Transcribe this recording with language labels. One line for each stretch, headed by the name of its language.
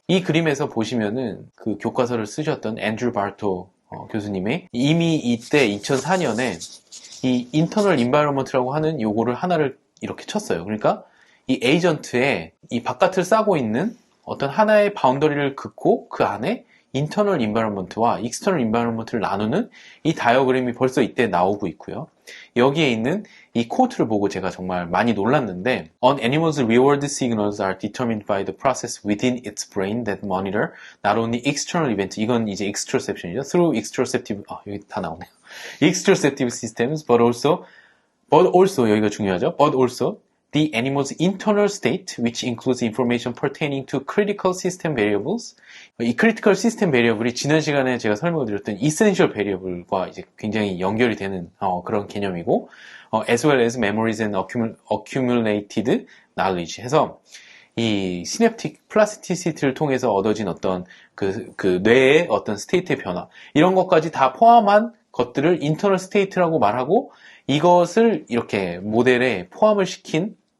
Korean: 이 그림에서 보시면은 그 교과서를 쓰셨던 앤드류 바르토 교수님이 이미 이때 2004년에 이 internal environment라고 하는 요거를 하나를 이렇게 쳤어요. 그러니까 이 에이전트에 이 바깥을 싸고 있는 어떤 하나의 바운더리를 긋고 그 안에 internal environment와 external environment를 나누는 이 다이어그램이 벌써 이때 나오고 있고요. 여기에 있는 이 코트를 보고 제가 정말 많이 놀랐는데,
English: An animal's reward signals are determined by the process within its brain that monitor not only external events,
Korean: 이건 이제 extroception이죠.
English: Through extroceptive,
Korean: 여기 다 나오네요.
English: extroceptive systems, but also
Korean: 여기가 중요하죠.
English: But also the animal's internal state, which includes information pertaining to critical system variables.
Korean: 이 critical system variable이 지난 시간에 제가 설명을 드렸던 essential variable과 이제 굉장히 연결이 되는 그런 개념이고,
English: as well as memories and accumulated knowledge
Korean: 해서 이 시냅틱 플라스티시티를 통해서 얻어진 어떤 그 뇌의 어떤 스테이트의 변화, 이런 것까지 다 포함한 것들을 인터널 스테이트라고 말하고, 이것을 이렇게 모델에 포함을 시킨